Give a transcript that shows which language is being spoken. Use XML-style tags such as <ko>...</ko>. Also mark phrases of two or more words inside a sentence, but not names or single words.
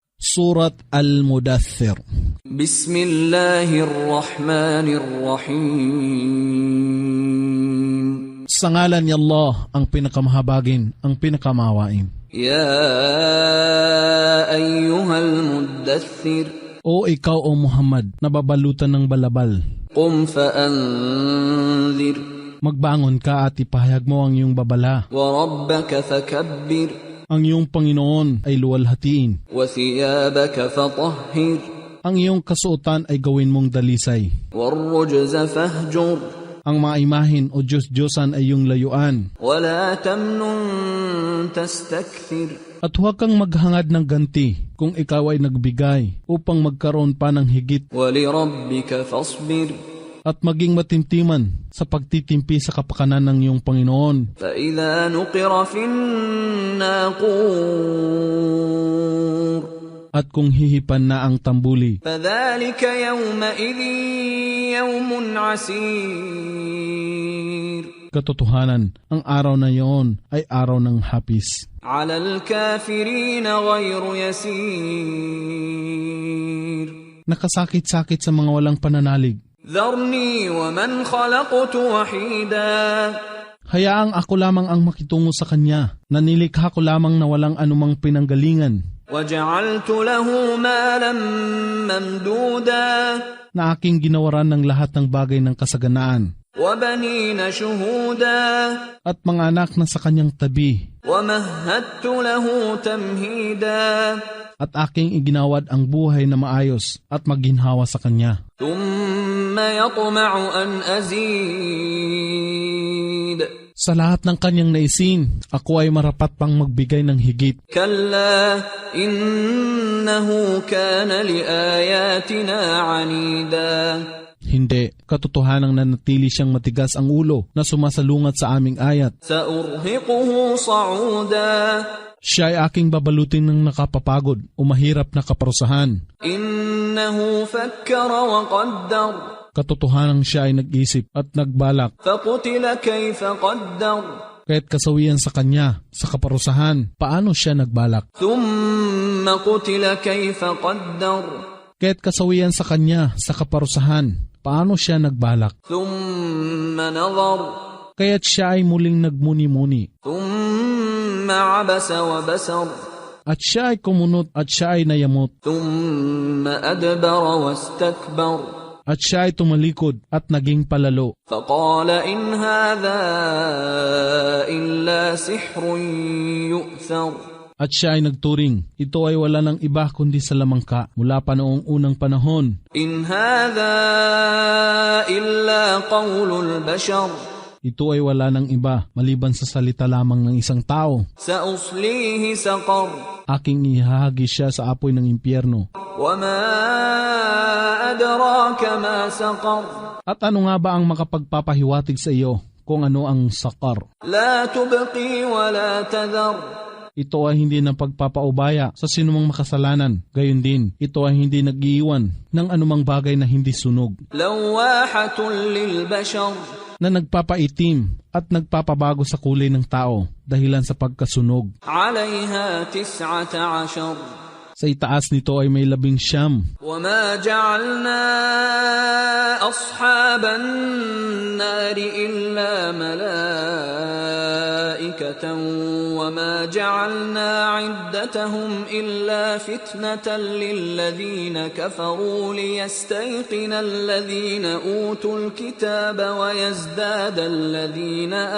<ar>Surat Al-Mudaththir. Bismillahirrahmanirrahim.</ar> <tl>Sa ngalan ni Allah, ang pinakamahabagin, ang pinakamahawain.</tl> <ar>يا أيها المدثر.</ar> <tl>O ikaw o Muhammad, nababalutan ng balabal.</tl> <ar>قم فأنذر.</ar> <tl>Magbangon ka at ipahayag mo ang iyong babala.</tl> <ar>وربك فكبر.</ar> <tl>Ang iyong Panginoon ay luwalhatiin.</tl> <ar>وثيابك فطهر.</ar> <tl>Ang iyong kasuotan ay gawin mong dalisay.</tl> <ar>والرجز فاهجر.</ar> <tl>Ang mga imahin o Diyos-Diyosan ay iyong layuan.</tl> <ar>ولا تمنن تستكثر.</ar> <tl>At huwag kang maghangad ng ganti kung ikaw ay nagbigay upang magkaroon pa ng higit.</tl> <ar>ولربك فاصبر.</ar> <tl>At maging matimtiman sa pagtitimpi sa kapakanan ng iyong Panginoon.</tl> <ar>فَإِذَا نُقِرَ فِي النَّاقُورِ.</ar> <tl>At kung hihipan na ang tambuli,</tl> <ar>فَذَلِكَ يَوْمَئِذٍ يَوْمٌ عَسِيرٌ.</ar> <tl>katotohanan, ang araw na iyon ay araw ng hapis.</tl> <ar>عَلَى الْكَافِرِينَ غَيْرُ يَسِيرٌ.</ar> <tl>Nakasakit-sakit sa mga walang pananalig.</tl> <ar>ذَرْنِي وَمَنْ خَلَقْتُ وَحِيدًا.</ar> <tl>Hayaang ako lamang ang makitungo sa Kanya, na nilikha ko lamang na walang anumang pinanggalingan,</tl> <ar>وَجَعَلْتُ لَهُ مَالًا مَمْدُودًا.</ar> <tl>na aking ginawaran ng lahat ng bagay ng kasaganaan,</tl> <ar>وَبَنِينَ شُهُودًا.</ar> <tl>at mga anak na sa Kanyang tabi,</tl> <ar>وَمَهَّدتُّ لَهُ تَمْهِيدًا.</ar> <tl>at aking iginawad ang buhay na maayos at maginhawa sa Kanya.</tl> <ar>ثُمَّ يَطْمَعُ أَنْ أَزِيدَ.</ar> <tl>Sa lahat ng Kanyang naisin, ako ay marapat pang magbigay ng higit.</tl> <ar>كَلَّا إِنَّهُ كَانَ لِآيَاتِنَا عَنِيدًا.</ar> <tl>Hindi, katotohanang nanatili siyang matigas ang ulo na sumasalungat sa aming ayat.</tl> <ar>سَأُرْهِقُهُ صَعُودًا.</ar> <tl>Siya ay aking babalutin ng nakapapagod o mahirap na kaparusahan.</tl> <ar>إِنَّهُ فَكَّرَ وَقَدَّرَ.</ar> <tl>Katotohanang siya ay nag-isip at nagbalak,</tl> <ar>فَقُتِلَ كَيْفَ قَدَّرَ.</ar> <tl>kaya't kasawian sa kanya, sa kaparusahan, paano siya nagbalak?</tl> <ar>ثُمَّ قُتِلَ كَيْفَ قَدَّرَ.</ar> <tl>Kaya't kasawian sa kanya, sa kaparusahan, paano siya nagbalak?</tl> <ar>ثُمَّ نَظَرَ.</ar> <tl>Kaya't siya ay muling nagmuni-muni.</tl> <ar>ثُمَّ عَبَسَ وَبَسَرَ.</ar> <tl>At siya ay kumunot at siya ay nayamot.</tl> <ar>ثُمَّ أَدْبَرَ وَاسْتَكْبَرَ.</ar> <tl>At siya ay tumalikod at naging palalo.</tl> <ar>فَقَالَ إِنْ هَذَا إِلَّا سِحْرٌ يُؤْثَرُ.</ar> <tl>At siya ay nagturing, ito ay wala ng iba kundi sa lamangka mula pa noong unang panahon.</tl> <ar>إِنْ هَذَا إِلَّا قَوْلُ الْبَشَرِ.</ar> <tl>Ito ay wala ng iba maliban sa salita lamang ng isang tao.</tl> <ar>سَأُصْلِيهِ سَقَرَ.</ar> <tl>Aking ihahagi siya sa apoy ng impyerno.</tl> <ar>وَمَا أَدْرَاكَ مَا سَقَرُ.</ar> <tl>At ano nga ba ang makapagpapahiwatig sa iyo kung ano ang sakar?</tl> <ar>لَا تُبْقِي وَلَا تَذَرُ.</ar> <tl>Ito ay hindi na pagpapaubaya sa sinumang makasalanan. Gayon din, ito ay hindi nag-iiwan ng anumang bagay na hindi sunog,</tl> <ar>لَوَّاحَةٌ لِلْبَشَرِ.</ar> <tl>na nagpapaitim at nagpapabago sa kulay ng tao dahilan sa pagkasunog.</tl> <ar>عَلَيْهَا 19.</ar> <tl>Sa itaas nito ay may 19.</tl> <ar>وَمَا جَعَلْنَا أَصْحَابَ النَّارِ إِلَّا مَلَائِكَةً وَمَا جَعَلْنَا عِدَّتَهُمْ إِلَّا فِتْنَةً لِلَّذِينَ كَفَرُوا لِيَسْتَيْقِنَ الَّذِينَ أُوتُوا الْكِتَابَ وَيَزْدَادَ الَّذِينَ</ar>